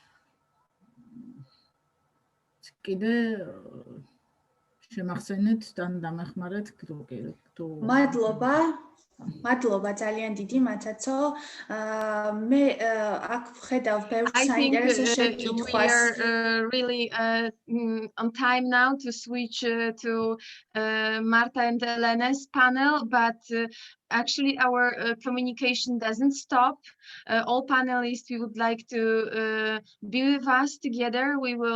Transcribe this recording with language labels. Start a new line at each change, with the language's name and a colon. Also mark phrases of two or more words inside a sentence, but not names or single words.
Georgian: კიდე შემახსენეთ და დამეხმარეთ თუ მადლობა ძალიან დიდი მაცაცო. მე აქ ვხედავ ბევრ საინტერესო შეკითხვას.
English: We are really on time now to switch to Marta and Elena's panel, but actually our communication doesn't stop. All panelists, we would like to be with us together.